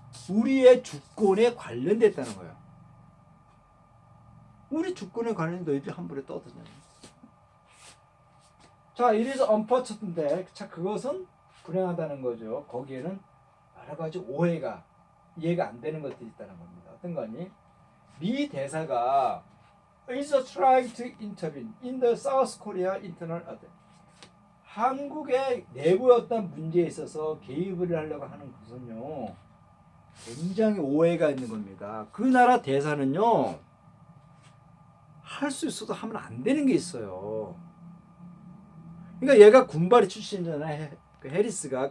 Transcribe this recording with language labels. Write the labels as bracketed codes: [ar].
[ko] 우리의 주권에 관련됐다는 거예요. 우리 주권에 관련 너희들이 함부로 떠드냐. [en] 자, it is unfortunate. [ko] 자, 그것은 불행하다는 거죠. 거기에는 여러 가지 오해가 이해가 안 되는 것들이 있다는 겁니다. 어떤 거니? 미 대사가 [en] is trying to intervene in the South Korea internal affairs. [ko] 한국의 내부 어떤 문제에 있어서 개입을 하려고 하는 것은요. 굉장히 오해가 있는 겁니다. 그 나라 대사는요. 할 수 있어도 하면 안 되는 게 있어요. 그러니까 얘가 군발이 출신이잖아요. 그 해리스가.